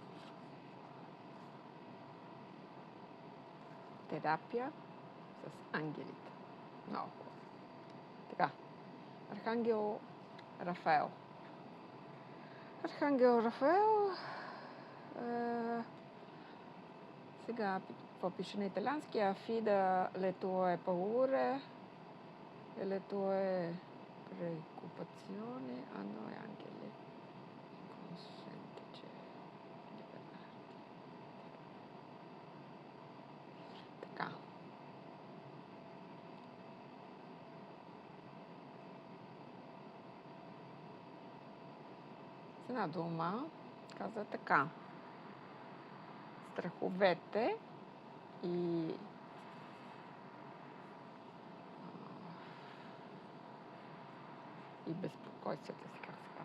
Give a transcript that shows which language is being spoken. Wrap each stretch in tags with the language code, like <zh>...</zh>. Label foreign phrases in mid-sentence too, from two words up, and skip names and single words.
<bg>Терапия с ангелите. Много хубаво. Така. Архангел Рафаел. Архангел Рафаел. Сега какво пише на италиански?</bg> <it>Affida le tue paure e le tue preoccupazioni a noi angeli. Consentici di liberarti.</it> <bg>Така. С една дума казва така. Страховете и безпокойствията си, как се казва.</bg>